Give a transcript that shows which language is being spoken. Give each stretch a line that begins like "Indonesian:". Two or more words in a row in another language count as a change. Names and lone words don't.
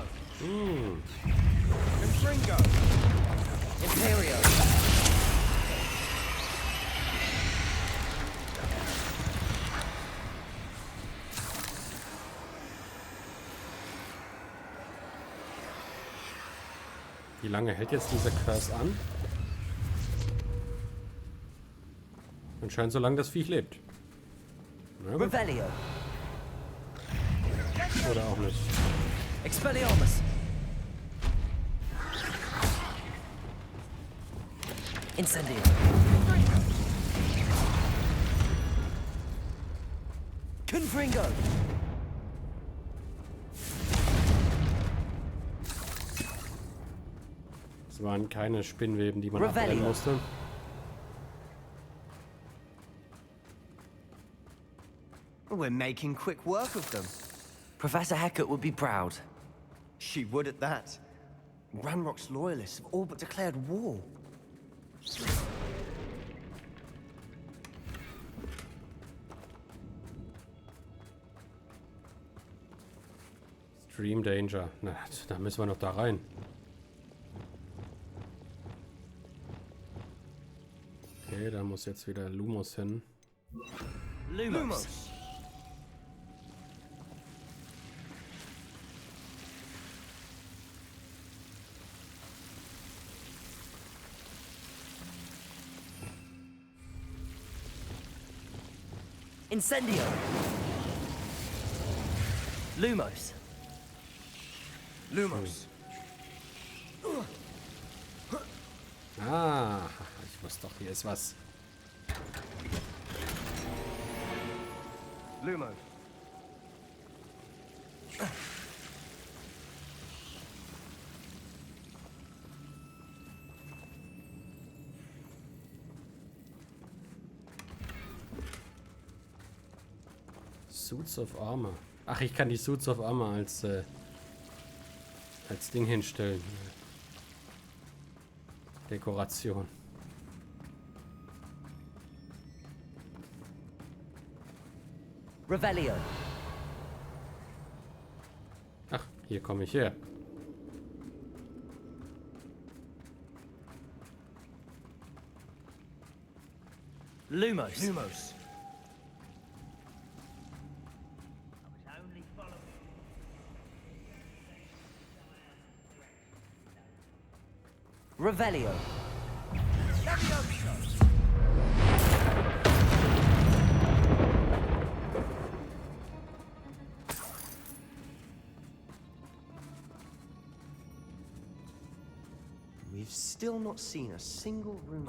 German: Confringo. Imperio. Wie lange hält jetzt dieser Curse an? Anscheinend so lange das Viech lebt. Ja, Revelio. oder auch nicht. Expelliarmus. Incendio. Confringo. Es waren keine Spinnweben, die man Revelio. abbrennen musste.
English: We're making quick work of them. Professor Hecat would be proud. She would at that. Ranrock's loyalists have all but declared war. Stream Danger.
German: Na, da müssen wir noch da rein. Okay, da muss jetzt wieder Lumos hin. Lumos. Incendio. Lumos. Lumos. Ah, ich wusste doch, hier ist was. Lumos. Suits of Armor. Ach, ich kann die Suits of Armor als Ding hinstellen. Dekoration. Revelio. Ach, hier komme ich her. Lumos. Lumos. Revelio.
English: We've still not seen a single rune.